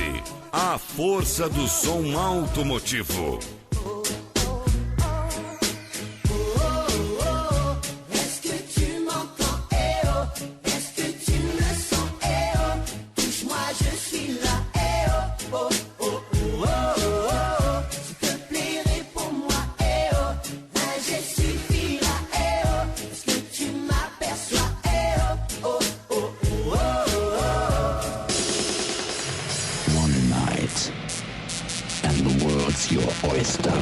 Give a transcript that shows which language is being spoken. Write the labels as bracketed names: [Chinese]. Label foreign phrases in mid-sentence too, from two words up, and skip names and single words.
[Portuguese] A força do som automotivo. [French] Est-ce que tu m'entends, eh oh? Est-ce que tu me sens, eh oh? Touche-moi, je suis là, eh oh, oh, oh, oh, oh, oh, oh. S'il te plaît, réponds-moi, eh oh. Là, je suis là, eh oh. Est-ce que tu m'aperçois, eh oh, oh, oh, oh, oh, oh. [English] One night, and the world's your oyster.